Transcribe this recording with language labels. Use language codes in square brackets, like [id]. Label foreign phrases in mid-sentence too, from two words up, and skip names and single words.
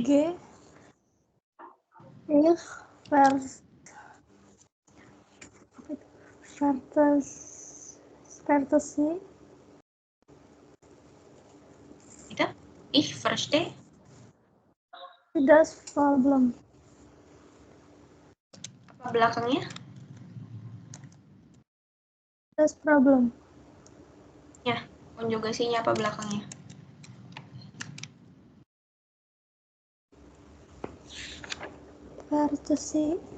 [de] G. Ich verstehe. Itu? Ich verstehe. Das Problem. [id] Apa belakangnya? [de] Das Problem. [id] Ya, konjugasinya apa belakangnya? Verstehe.